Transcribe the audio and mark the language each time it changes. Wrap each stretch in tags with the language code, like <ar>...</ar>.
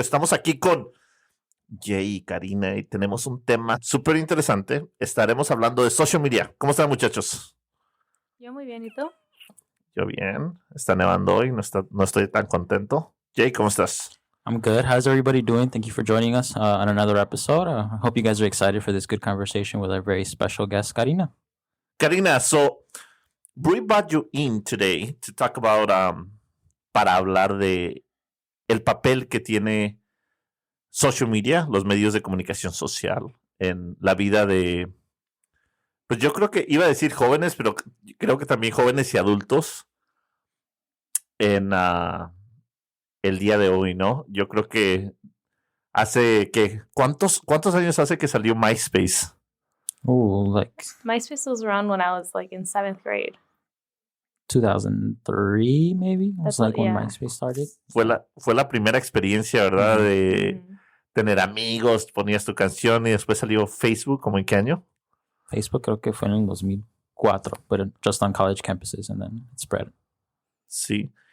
<es>Estamos aquí con Jay y Karina y tenemos un tema súper interesante. Estaremos hablando de social media. ¿Cómo están, muchachos? Yo muy bien, ¿y tú? Yo bien. Está nevando hoy, no estoy tan contento. Jay, ¿cómo estás?</es> <en>I'm good. How's everybody doing? Thank you for joining us on another episode. I hope you guys are excited for this good conversation with our very special guest, Karina.</en> <es>Karina,</es> <en>so we brought you in today to talk about,</en> <es>para hablar de el papel que tiene social media, los medios de comunicación social en la vida de, pues yo creo que iba a decir jóvenes, pero creo que también jóvenes y adultos en el día de hoy, ¿no? Yo creo que hace que, ¿cuántos años hace que salió MySpace?</es> <en>MySpace was around when I was like in 7th grade. 2003, maybe? That's was like when yeah. MySpace started.</en> <es>Fue la primera experiencia, ¿verdad? De tener amigos, ponías tu canción y después salió Facebook, ¿cómo en qué año?</es> <en>Facebook</en> <es>creo que fue en el</es> <en>2004, but just on college campuses and then it spread.</en> <es>Sí.</es>